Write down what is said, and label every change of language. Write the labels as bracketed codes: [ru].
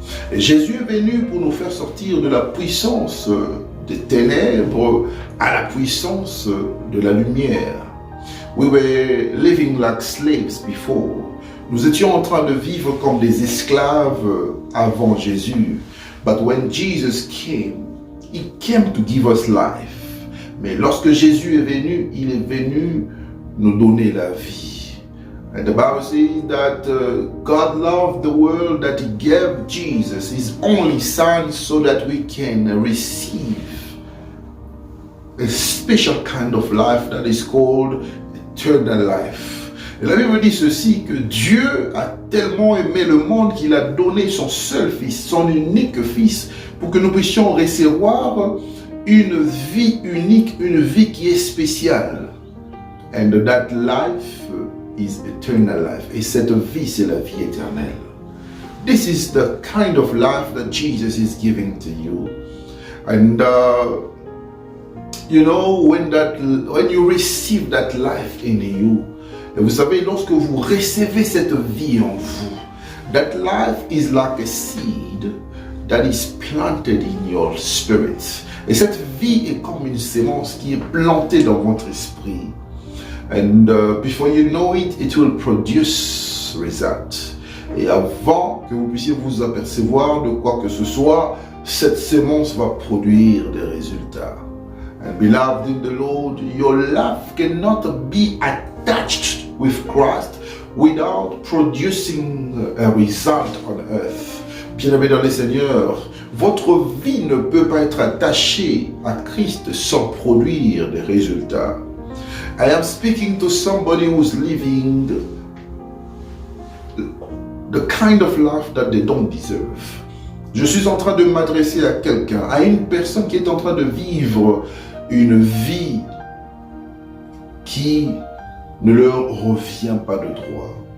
[fr] Et Jésus est venu pour nous faire sortir de la puissance des ténèbres à la puissance de la lumière. [en] We were living like slaves before. [fr] Nous étions en train de vivre comme des esclaves avant Jésus. [en] But when Jesus came, he came to give us life. [fr] Mais lorsque Jésus est venu, il est venu nous donner la vie. [en] And the Bible says that God loved the world, that he gave Jesus, his only son, so that we can receive a special kind of life that is called eternal life. [fr] Et la Bible dit ceci, que Dieu a tellement aimé le monde qu'il a donné son seul fils, son unique fils, pour que nous puissions recevoir une vie unique, une vie qui est spéciale. [en] And that life is eternal life. [fr] Et cette vie, c'est la vie éternelle. [en] This is the kind of life that Jesus is giving to you. And you know, when you receive that life in you, [fr] et vous savez, lorsque vous recevez cette vie en vous, [en] that life is like a seed that is planted in your spirit. [fr] Et cette vie est comme une sémence qui est plantée dans votre esprit. [en] And before you know it, it will produce result. [fr] Et avant que vous puissiez vous apercevoir de quoi que ce soit, cette sémence va produire des résultats. [en] And beloved in the Lord, your life cannot be attached with Christ without producing a result on earth. [fr] Bien-aimés dans le Seigneur, votre vie ne peut pas être attachée à Christ sans produire des résultats. [en] I am speaking to somebody who's living the kind of life that they don't deserve. [fr] Je suis en train de m'adresser à quelqu'un, à une personne qui est en train de vivre une vie qui ne leur revient pas de droit.